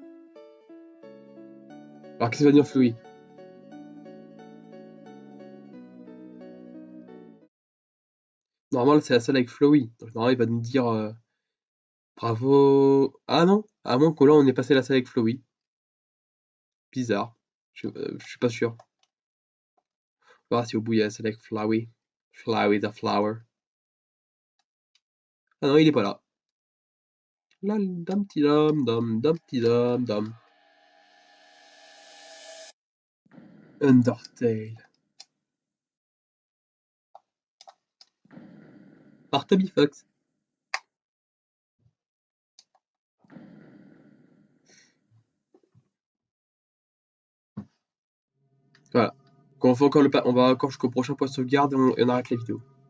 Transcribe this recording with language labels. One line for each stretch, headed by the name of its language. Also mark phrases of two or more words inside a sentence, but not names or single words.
French: Alors, qu'est-ce que va dire Flowey? Normalement, c'est la seule avec Flowey. Donc, normalement, il va nous dire bravo. Ah non, à moins que là, on ait passé la salle avec Flowey. Bizarre. Je suis pas sûr. On va voir si au bout il y a la salle avec Flowey.
English: Flowey the flower.
French: Ah non, il est pas là. Là, dum ti dum dum dum ti dum dum. Undertale. Par Toby Fox. Voilà. Quand on fait encore on va encore jusqu'au prochain point de sauvegarde et on arrête la vidéo.